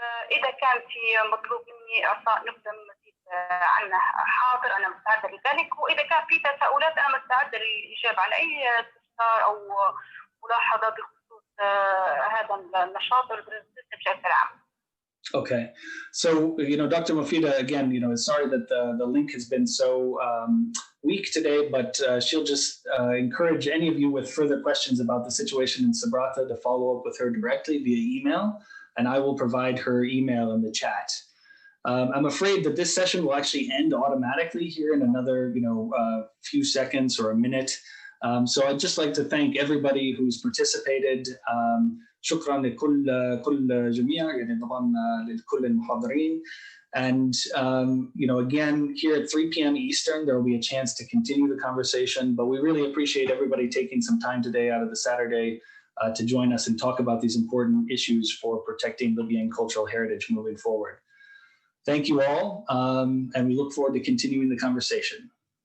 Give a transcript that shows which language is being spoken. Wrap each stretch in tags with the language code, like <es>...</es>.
<ar>إذا كان في مطلوب مني إعطاء نبذة من مزيد عنه حاضر، أنا مستعدة لذلك، وإذا كان في تساؤلات أنا مستعدة للإجابة على أي استفسار أو ملاحظة بخصوص هذا النشاط والبرزنتيشن بشكل عام.</ar> <en>Okay, so Dr. Mufida, again, sorry that the link has been so weak today, but she'll just encourage any of you with further questions about the situation in Sabratha to follow up with her directly via email, and I will provide her email in the chat. I'm afraid that this session will actually end automatically here in another few seconds or a minute. So I'd just like to thank everybody who's participated.</en> <ar>شكرا لكل جميع، يعني طبعا لكل المحاضرين.</ar> <en>And again, here at 3 p.m. Eastern, there will be a chance to continue the conversation, but we really appreciate everybody taking some time today out of the Saturday to join us and talk about these important issues for protecting Libyan cultural heritage moving forward. Thank you all, and we look forward to continuing the conversation.</en>